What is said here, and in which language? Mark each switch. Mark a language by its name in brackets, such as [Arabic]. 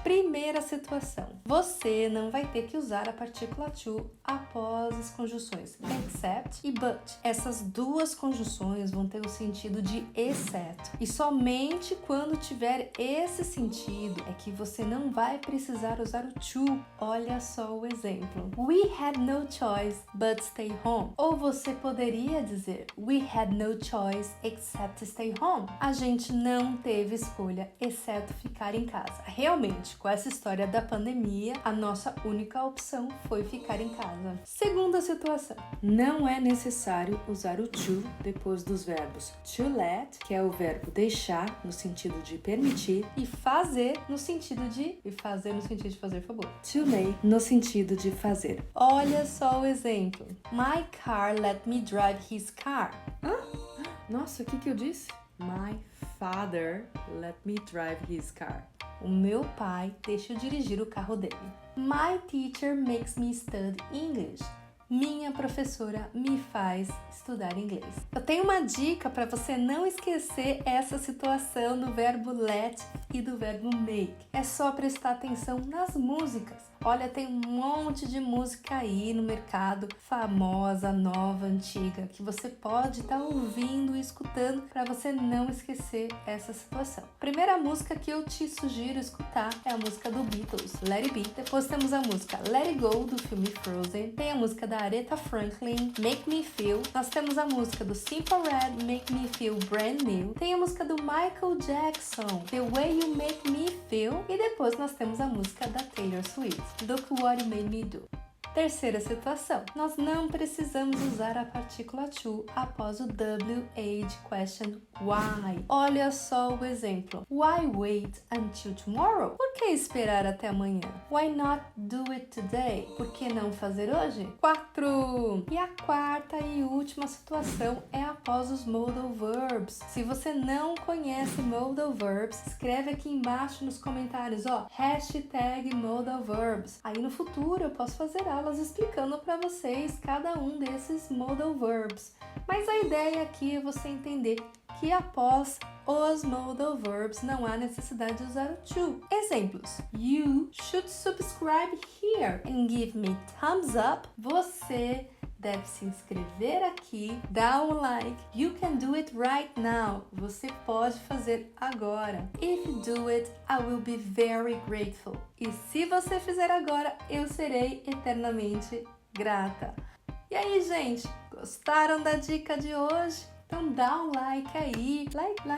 [Portuguese] Primeira situação, você não vai ter que usar a partícula to após as conjunções except e but. Essas duas conjunções vão ter o sentido de exceto. E somente quando tiver esse sentido sentido é que você não vai precisar usar o to. Olha só o exemplo. [English] We had no choice but stay home. [Portuguese] Ou você poderia dizer [English] we had no choice except to stay home. [Portuguese] A gente não teve escolha exceto ficar em casa. Realmente, com essa história da pandemia, a nossa única opção foi ficar em casa. Segunda situação. Não é necessário usar o to depois dos verbos to let, que é o verbo deixar, no sentido de permitir, e fazer no sentido de fazer favor. To make, no sentido de fazer. Olha só o exemplo. [English] My car let me drive his car. [Portuguese] Hã? Nossa, o que eu disse? [English] My father let me drive his car. [Portuguese] O meu pai deixa eu dirigir o carro dele. [English] My teacher makes me study English. [Portuguese] Minha professora me faz estudar inglês. Eu tenho uma dica para você não esquecer essa situação do verbo let e do verbo make. É só prestar atenção nas músicas. Olha, tem um monte de música aí no mercado, famosa, nova, antiga, que você pode estar ouvindo e escutando para você não esquecer essa situação. Primeira música que eu te sugiro escutar é a música do Beatles, Let It Be. Depois temos a música Let It Go, do filme Frozen. Tem a música da Aretha Franklin, Make Me Feel. Nós temos a música do Simple Red, Make Me Feel Brand New. Tem a música do Michael Jackson, The Way You Make Me Feel. E depois nós temos a música da Taylor Swift, Look What You Made Me Do. Terceira situação, nós não precisamos usar a partícula to após o WH question why. Olha só o exemplo. [English] Why wait until tomorrow? [Portuguese] Por que esperar até amanhã? [English] Why not do it today? [Portuguese] Por que não fazer hoje? 4. E a quarta e última situação é após os modal verbs. Se você não conhece modal verbs, escreve aqui embaixo nos comentários, ó, #modal verbs. Aí no futuro eu posso fazer aulas explicando para vocês cada um desses modal verbs. Mas a ideia aqui é você entender que após os modal verbs não há necessidade de usar o to. Exemplos. [English] You should subscribe here and give me thumbs up. [Portuguese] Você deve se inscrever aqui, dar um like. [English] You can do it right now. [Portuguese] Você pode fazer agora. [English] If you do it, I will be very grateful. [Portuguese] E se você fizer agora, eu serei eternamente grata. E aí, gente, gostaram da dica de hoje? Então dá um like aí. Like.